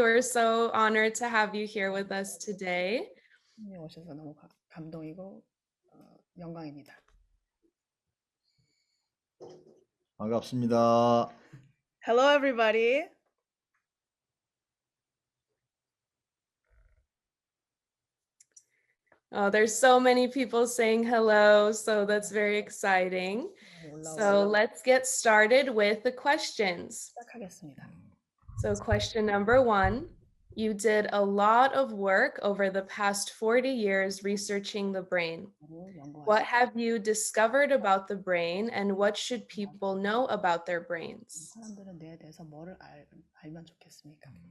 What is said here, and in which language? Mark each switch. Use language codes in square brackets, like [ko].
[en] We're so honored to have you here with us today. [ko] 오셔서 너무 감동이고 영광입니다. 반갑습니다. [en] Hello, everybody. Oh, there's so many people saying hello, so that's very exciting. So let's get started with the questions. [ko] 시작하겠습니다. [en] So question number 1, you did a lot of work over the past 40 years researching the brain. What have you discovered about the brain and what should people know about their brains? [ko] 사람들은 뇌에 대해서 뭐를 알면 좋겠습니까?